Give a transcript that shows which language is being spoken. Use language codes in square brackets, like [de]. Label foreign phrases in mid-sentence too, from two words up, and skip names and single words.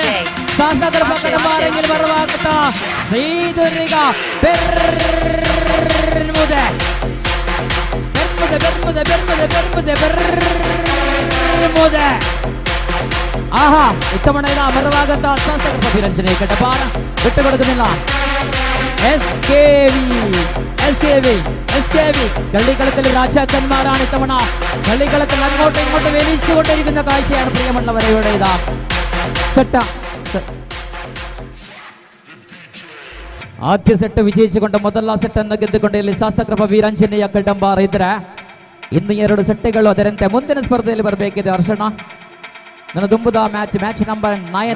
[ml] ശാസ്ത്രകൃപ കടമ്പാരെങ്കിൽ മറുവാക്കത്ത ശ്രീദുർഗ ഇത്തവണ ഇതാ മറുവാകത്ത ശാസ്ത്രകൃപ വീരാഞ്ജനേയ കടമ്പാർ വിട്ടുകൊടുക്കുന്നില്ല. കളിക്കളത്തിൽ രാജാക്കന്മാരാണ് ഇത്തവണ. കളിക്കളത്തിൽ അങ്ങോട്ടും ഇങ്ങോട്ടും വലിച്ചുകൊണ്ടിരിക്കുന്ന കാഴ്ചയാണ് പ്രിയമുള്ളവരെ. ഇവിടെ ഇതാ [kn] ಆದ್ಯ ಸೆಟ್ ವಿಜಯಿಸಿಕೊಂಡು ಮೊದಲ ಸೆಟ್ ಅನ್ನು ಗೆದ್ದುಕೊಂಡು ಇಲ್ಲಿ ಶಾಸ್ತ್ರಕೃಪ ವೀರಾಂಜನೇಯ ಕಡಂಬಾರ್ ಇದ್ರೆ ಇನ್ನು 2 ಸೆಟ್ಗಳು ಅದರಂತೆ ಮುಂದಿನ ಸ್ಪರ್ಧೆಯಲ್ಲಿ ಬರಬೇಕಿದೆ. [tcy] ಹರ್ಷಣ ನನ್ನ ದುಂಬುದ ಮ್ಯಾಚ್ ನಂಬರ್ 9